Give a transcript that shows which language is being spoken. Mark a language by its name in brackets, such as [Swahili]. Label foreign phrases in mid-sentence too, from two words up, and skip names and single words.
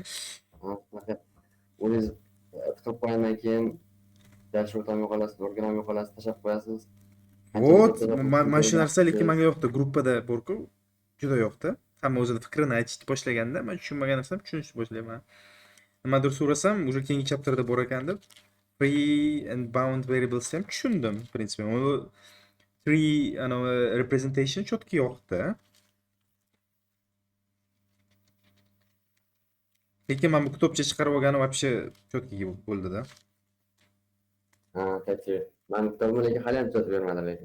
[Uzbek] O'zingiz tiqib qo'ygandan keyin dashboard ham yo'qolasiz, organ ham yo'qolasiz, tashlab qo'yasiz. Qancha Вот, videoda mana shu narsa lekin ko'rgansiz. menga yoqdi. Gruppada borku, juda yoqdi. Hamma o'zini fikrini aytishni boshlaganda, men tushunmagan narsam tushunishni boshlayman. Nimadir so'rasam, уже keyingi chapterda bor ekan deb, [English] free and bound variables [Uzbek] ham tushundim, [Russian] в принципе. [Uzbek] U [English] three representation [Uzbek] cho'tki yoqdi. Lekin men bu kitobcha chiqarib olgani вообще cho'tki bo'ldi-da. Ha, qaychi. Men kitobni lekin hali ham tuzatib bermadi lekin.